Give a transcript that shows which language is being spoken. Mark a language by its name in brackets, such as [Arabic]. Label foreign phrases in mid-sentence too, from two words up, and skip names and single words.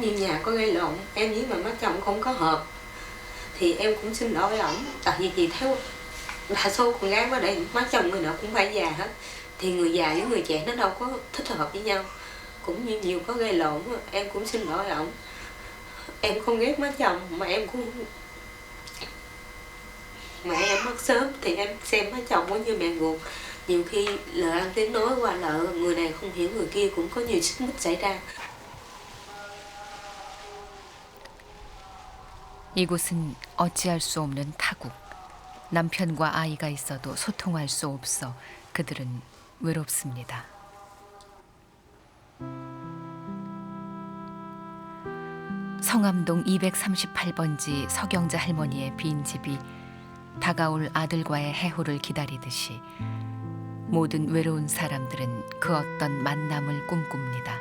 [Vietnamese] như nhà có gây lộn, em với mà má chồng không có hợp thì em cũng xin lỗi ổng, tại vì chị thấy đa số con gái qua đây má chồng người nào cũng phải già hết, thì người già với người trẻ nó đâu có thích hợp với nhau, cũng như nhiều có gây lộn, em cũng xin lỗi ổng. Em không ghét má chồng mà em cũng mẹ em mất sớm thì em xem má chồng cũng như mẹ ruột, nhiều khi lời ăn tiếng nói qua lợ người này không hiểu người kia cũng có nhiều xích mích xảy ra. [Korean] 이곳은 어찌할 수 없는 타국. 남편과 아이가 있어도 소통할 수 없어 그들은 외롭습니다. 성암동 238번지 서경자 할머니의 빈 집이 다가올 아들과의 해호를 기다리듯이 모든 외로운 사람들은 그 어떤 만남을 꿈꿉니다.